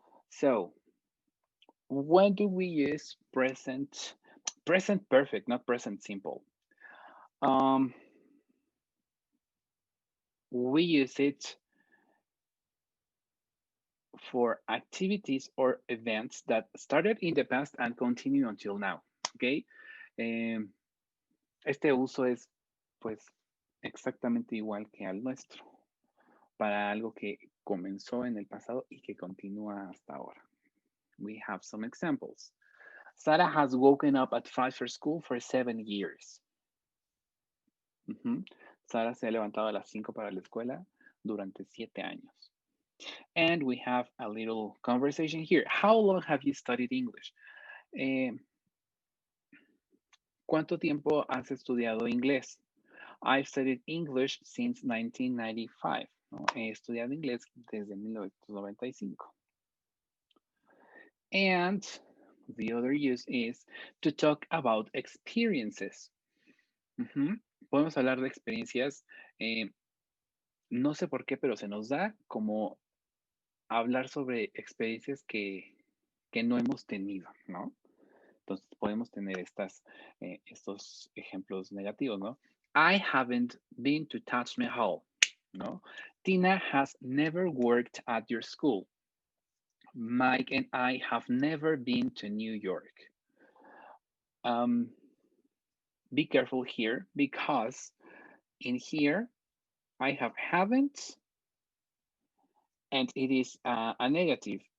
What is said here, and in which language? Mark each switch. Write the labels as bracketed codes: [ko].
[en] So, when do we use present perfect, not present simple? Um, we use it for activities or events that started in the past and continue until now. Okay. [es] Este uso es, pues, exactamente igual que al nuestro, para algo que comenzó en el pasado y que continúa hasta ahora. [en] We have some examples. Sarah has woken up at 5 for school for 7 years. [es] Sara se ha levantado a las 5 para la escuela durante 7 años. [en] And we have a little conversation here. How long have you studied English? [es] ¿Cuánto tiempo has estudiado inglés? [en] I've studied English since 1995. [es] ¿No? He estudiado inglés desde 1995. [en] And the other use is to talk about experiences. [es] Podemos hablar de experiencias. No sé por qué, pero se nos da como hablar sobre experiencias que no hemos tenido, ¿no? Entonces podemos tener estos ejemplos negativos, ¿no? [en] I haven't been to Taj Mahal, ¿no? Tina has never worked at your school. Mike and I have never been to New York. Be careful here because in here I have haven't and it is a negative.